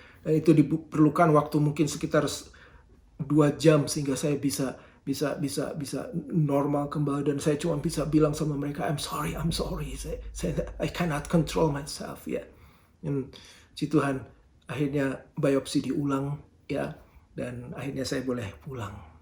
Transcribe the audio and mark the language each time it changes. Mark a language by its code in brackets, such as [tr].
[id] Dan itu diperlukan waktu mungkin sekitar 2 jam sehingga saya bisa normal kembali. Dan saya cuma bisa bilang sama mereka, [en] I'm sorry. I cannot control myself, ya. [id] Dan si Tuhan, akhirnya biopsi diulang, ya. Dan akhirnya saya boleh pulang.